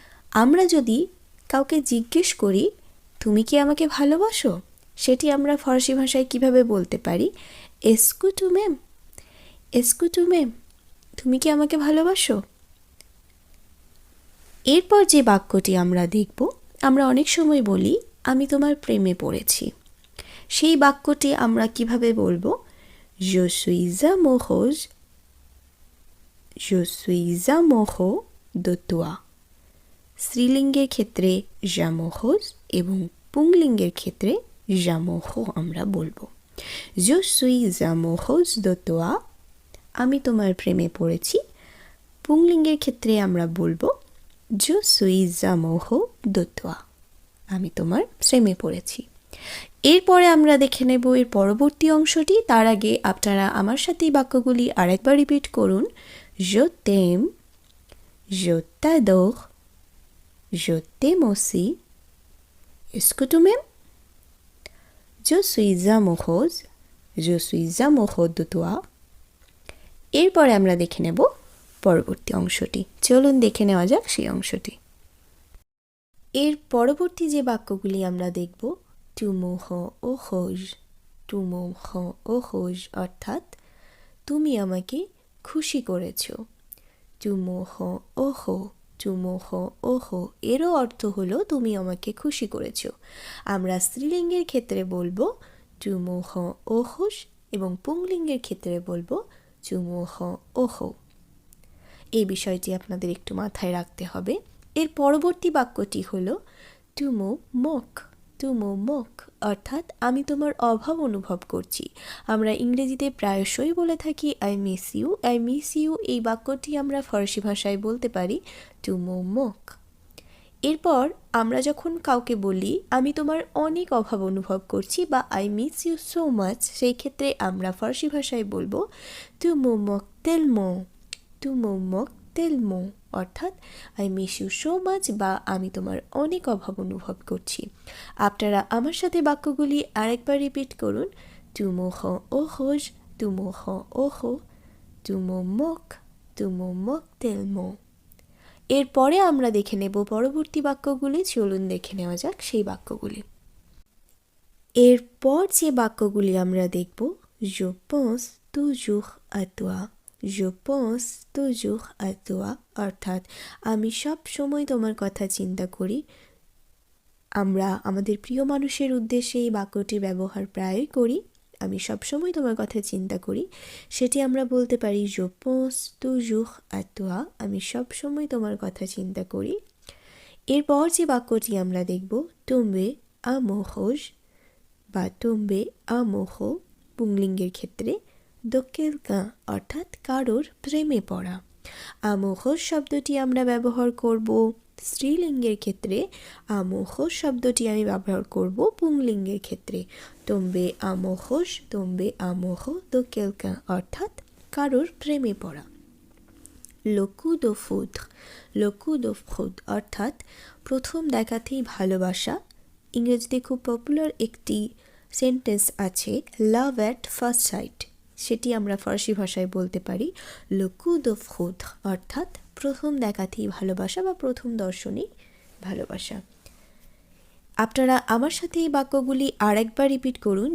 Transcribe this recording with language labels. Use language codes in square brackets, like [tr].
[bn] আমরা যদি কাউকে জিজ্ঞেস করি তুমি কি আমাকে ভালোবাসো, সেটি আমরা ফরাসি ভাষায় কিভাবে বলতে পারি, [fr] est-ce que tu m'aimes, [bn] est-ce que tu m'aimes, তুমি কি আমাকে ভালোবাসো। এরপর যে বাক্যটি আমরা দেখব, আমরা অনেক সময় বলি আমি তোমার প্রেমে পড়েছি। সেই বাক্যটি আমরা কিভাবে বলবো, [fr] je suis amoureuse, je suis amoureux de toi। [bn] স্ত্রীলিঙ্গের ক্ষেত্রে j'amoureuse এবং পুংলিঙ্গের ক্ষেত্রে j'amoureux আমরা বলবো। [fr] je suis amoureuse de toi, [bn] আমি তোমার প্রেমে পড়েছি। পুংলিঙ্গের ক্ষেত্রে আমরা বলবো [fr] je suis amoureux de toi, [bn] আমি তোমার প্রেমে পড়েছি। এরপরে আমরা দেখে নেব এর পরবর্তী অংশটি। তার আগে আপনারা আমার সাথে এই বাক্যগুলি আরেকবার রিপিট করুন। [fr] je t'aime, je t'adore, je t'aime aussi, est-ce que tu m'aimes, je suis amoureuse, je suis amoureux de toi। [bn] এরপরে আমরা দেখে নেব পরবর্তী অংশটি। চলুন দেখে নেওয়া যাক সেই অংশটি। এর পরবর্তী যে বাক্যগুলি আমরা দেখব, [fr] tu me rends heureuse, [bn] tu me rends heureuse, অর্থাৎ তুমি আমাকে খুশি করেছো। [fr] tu me rends heureux, tu me rends heureux, [bn] এরও অর্থ হলো তুমি আমাকে খুশি করেছো। আমরা স্ত্রীলিঙ্গের ক্ষেত্রে বলবো [fr] tu me rends heureuse [bn] এবং পুংলিঙ্গের ক্ষেত্রে বলবো [fr] tu me rends heureux। [bn] এই বিষয়টি আপনাদের একটু মাথায় রাখতে হবে। এর পরবর্তী বাক্যটি হলো [fr] tu me manques, tu me manques, [bn] অর্থাৎ আমি তোমার অভাব অনুভব করছি। আমরা ইংরেজিতে প্রায়শই বলে থাকি [en] I miss you, I miss you, [bn] এই বাক্যটি আমরা ফরাসি ভাষায় বলতে পারি [fr] tu me manques। [bn] এরপর আমরা যখন কাউকে বলি আমি তোমার অনেক অভাব অনুভব করছি বা [en] I miss you so much, [bn] সেই ক্ষেত্রে আমরা ফরাসি ভাষায় বলবো [fr] tu me manques tellement, [bn] tu me manques tellement, অর্থাৎ I miss you so much বা আমি তোমার অনেক অভাব অনুভব করছি। আপনারা আমার সাথে বাক্যগুলি আরেকবার রিপিট করুন। [fr] tu me rends heureuse, tu me rends heureux, tu me manques, tu me manques tellement। [bn] এরপরে আমরা দেখে নেব পরবর্তী বাক্যগুলি। চলুন দেখে নেওয়া যাক সেই বাক্যগুলি। এরপর যে বাক্যগুলি আমরা দেখব, [fr] je pense toujours à toi, [bn] je pense toujours à toi, অর্থাৎ আমি সব সময় তোমার কথা চিন্তা করি। আমরা আমাদের প্রিয় মানুষের উদ্দেশ্যে এই বাক্যটির ব্যবহার প্রায়ই করি। আমি সবসময় তোমার কথা চিন্তা করি, সেটি আমরা বলতে পারি [fr] je pense toujours à toi, [bn] আমি সবসময় তোমার কথা চিন্তা করি। এরপর যে বাক্যটি আমরা দেখব, [fr] tomber amoureuse [bn] বা [fr] tomber amoureux [bn] পুংলিঙ্গের ক্ষেত্রে [fr] de quelqu'un, [bn] অর্থাৎ কারোর প্রেমে পড়া। amoureux শব্দটি আমরা ব্যবহার করব স্ত্রীলিঙ্গের ক্ষেত্রে, amoureux শব্দটি আমি ব্যবহার করব পুংলিঙ্গের ক্ষেত্রে। [fr] tomber amoureuse, tomber amoureux de quelqu'un, [bn] অর্থাৎ কারোর প্রেমে পড়া। [fr] le coup de foudre, le coup de foudre, [bn] অর্থাৎ প্রথম দেখাতেই ভালোবাসা, ইংরেজিতে খুব পপুলার একটি সেন্টেন্স আছে, [en] Love at first sight. [bn] সেটি আমরা ফরাসি ভাষায় বলতে পারি [fr] লে কু দো ফুদ্র, [bn] অর্থাৎ প্রথম দেখাতেই ভালোবাসা বা প্রথম দর্শনেই ভালোবাসা। আপনারা আমার সাথে এই বাক্যগুলি আরেকবার রিপিট করুন।